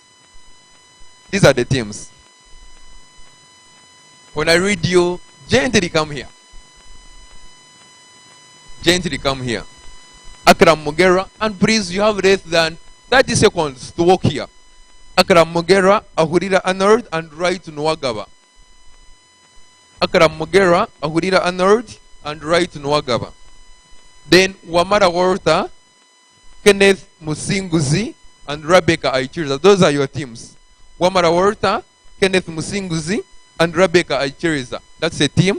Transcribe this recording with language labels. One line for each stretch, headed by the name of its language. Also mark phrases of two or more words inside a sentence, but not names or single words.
English: These are the teams. When I read you, gently come here. Gently come here. Akram Mugera, and please, you have less than 30 seconds to walk here. Akram Mugera, Ahurira Anord, and Wright Nwagaba. Akara Mugera, Ahurira Anord, and Right Nwagaba. Then Wamara Walter, Kenneth Musinguzi, and Rebecca Aichiriza. Those are your teams. Wamara Walter, Kenneth Musinguzi, and Rebecca Aichiriza. That's a team.